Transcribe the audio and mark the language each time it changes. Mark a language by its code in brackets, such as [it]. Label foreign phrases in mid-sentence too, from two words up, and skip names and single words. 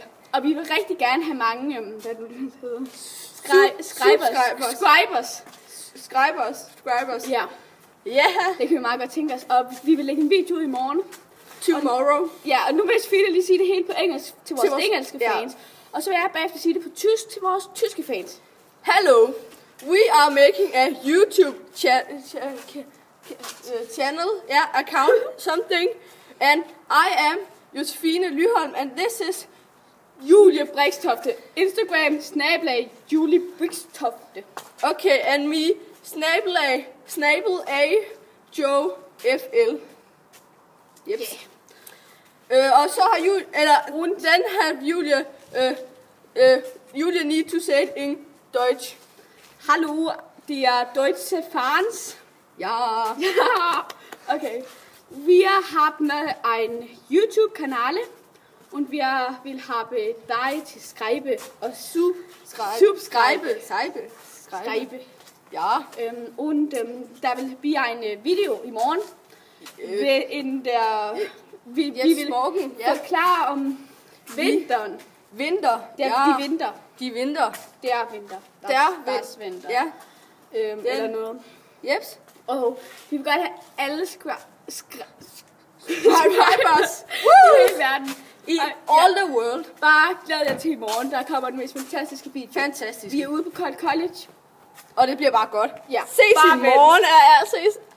[da] Og vi vil rigtig gerne have mange, hvad du hedder? Subscribers. Ja. Ja. Det kan vi meget godt tænke os. Og vi vil lægge en video ud i morgen. Tomorrow. Ja, og nu vil Sofie lige sige det hele på engelsk til vores engelske fans. Ja. Og så vil jeg bagefter sige det på tysk til vores tyske fans. [en] Hello. We are making a YouTube channel, account, something. And I am Josefine Lyholm, and this is Julie Brikstofte. Instagram, @Julie Brikstofte. Okay, and me, @Joe FL. Yep. Yeah. [da] Og så har [en] Julia, Julia need to say it in Deutsch. [de] Hallo, die deutsche Fans. Ja. Okay. Wir haben einen YouTube-Kanal und wir will haben [da] dig til skrive og subscribe. [de] Ja. [da] Und der vil blive en video i morgen. Vi vil forklare om vinteren. Vinter. De vinter. De vinter. Det er vinter. Das vinter. Ja. Eller noget. Jeps. Og vi vil godt have alle subscribers I hele verden. [en] I all the world. [da] Bare glæd jer til i morgen. Der kommer den mest fantastiske video. Fantastisk. Vi er ude på Kold College. Og det bliver bare godt. Ja. Ses i morgen. Ja, ses.